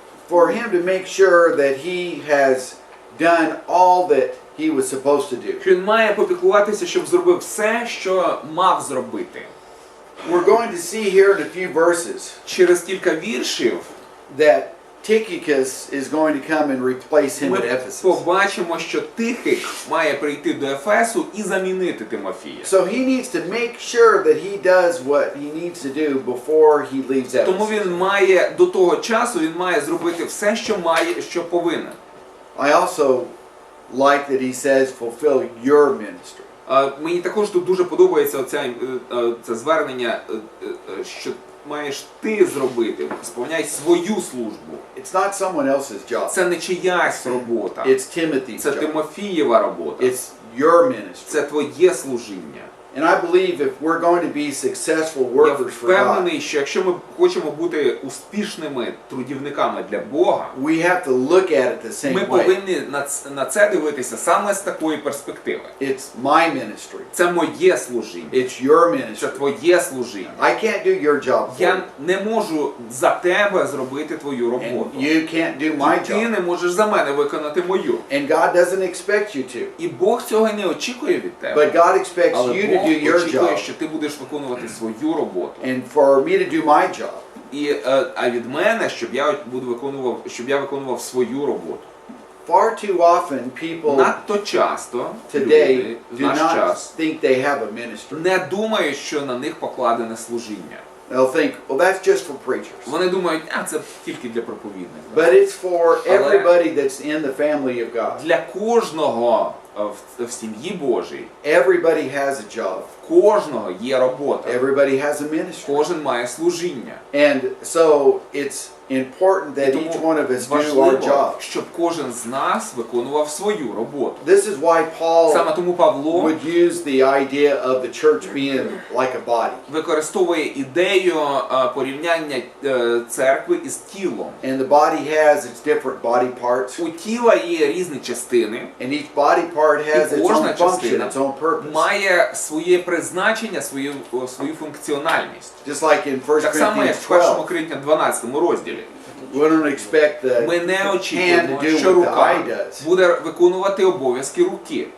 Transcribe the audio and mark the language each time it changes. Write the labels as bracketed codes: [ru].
[en] For him to make sure that he has done all that he was supposed to do. [uk] Він має попіклуватися, щоб зробив все, що мав зробити. [en] We're going to see here in a few verses [uk] Через кілька віршів [en] that Tychicus is going to come and replace him [uk] ми [en] at Ephesus. [uk] побачимо, що Тихик має прийти до Ефесу і замінити Тимофія. [en] So he needs to make sure that he does what he needs to do before he leaves [uk] Тому [en] Ephesus. [uk] він має до того часу зробити все, що повинен. [en] I also like that he says fulfill your ministry. [uk] Мені також тут дуже подобається це звернення, що маєш ти зробити, сповняй свою службу. [en] It's not someone else's job. [uk] Це не чиясь робота, [en] It's Timothy's [uk] це [en] job. [uk] Тимофієва робота, [en] It's your ministry. [uk] це твоє служіння. [en] And I believe if we're going to be successful [uk] Я [en] workers for God, [uk] впевнений, що якщо ми хочемо бути успішними трудівниками для Бога, [en] we have to look at it the [uk] ми [en] same way. [uk] повинні на це дивитися саме з такої перспективи. [en] It's my ministry. [uk] Це моє служіння, [en] It's your [uk] це [en] ministry. [uk] твоє служіння. [en] I can't do your job for you. [uk] Я не можу за тебе зробити твою [en] And [uk] роботу. [en] you can't do my [uk] Ти [en] job. [uk] не можеш за мене виконати мою. [en] And God doesn't expect you to. [uk] І Бог цього не очікує від тебе. [en] But God expects [uk] Але [en] you to [uk] Бог [en] do your [uk] очікує, [en] job. [uk] що ти будеш виконувати свою роботу. [en] And for me to do my job. [uk] І а від мене, щоб я виконував свою роботу. [en] Far too often people [uk] Надто часто люди [en] today [uk] в [en] do [uk] наш [en] not [uk] час [en] think they have a ministry. [uk] не думають, що на них покладене служіння. [en] They'll think, well, that's just for preachers. [uk] Вони думають, це тільки для проповідних. [en] But it's for everybody that's in the family of God. [uk] Для кожного в сім'ї Божій [en] everybody has a job. [uk] кожного є робота. [en] Everybody has a ministry. [uk] Кожен має служіння. [en] And so it's important that [uk] Тому [en] each one of us do our [uk] важливо, [en] job. [uk] щоб кожен з нас виконував свою роботу. [en] This is why Paul [uk] Саме тому Павло [en] would use the idea of the church being like a body. [uk] використовує ідею порівняння церкви із тілом. [en] And the body has its different body parts. [uk] У тіла є різні частини, [en] And each body part has its [uk] кожна [en] own function, [uk] частина [en] its own purpose. [uk] має своє призначення, свою функціональність. [en] Just like in 1 [uk] Так само, як [en] Corinthians [uk] в 1 [en] 12. [uk] Коринтян 12 розділі. [en] We don't expect the [uk] Ми не [en] hand to [uk] очікуємо, [en] do [uk] що [en] what the [uk] рука [en] eye does. [uk] буде виконувати обов'язки руки,